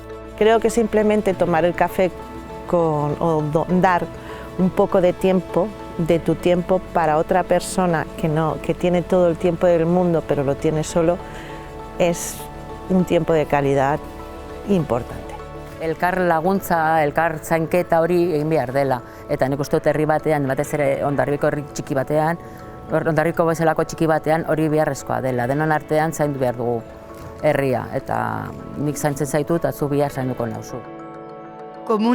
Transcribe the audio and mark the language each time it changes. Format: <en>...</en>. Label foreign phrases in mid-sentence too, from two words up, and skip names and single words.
<es>Creo que simplemente tomar el café o dar un poco de tiempo, de tu tiempo para otra persona que tiene todo el tiempo del mundo pero lo tiene solo, es un tiempo de calidad importante.</es> <eu>Elkar laguntza, elkar zainketa hori egin behar dela. Eta nik uste dut herri batean, batez ere Hondarribiko herri txiki batean, Hondarribiko bezalako txiki batean hori beharrezkoa dela. Denon artean zaindu behar dugu herria, eta nik zaintzen zaitut, eta zu bihar zainduko nauzu.</eu>